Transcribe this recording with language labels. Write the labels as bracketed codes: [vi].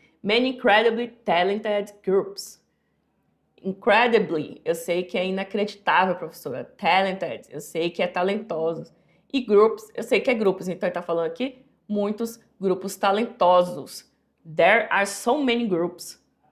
[en] Many incredibly talented groups. [pt] Incredibly, eu sei que é inacreditável, professora. Talented, eu sei que é talentosos. E groups, eu sei que é grupos, então ele está falando aqui muitos grupos talentosos. [en] There are so many groups.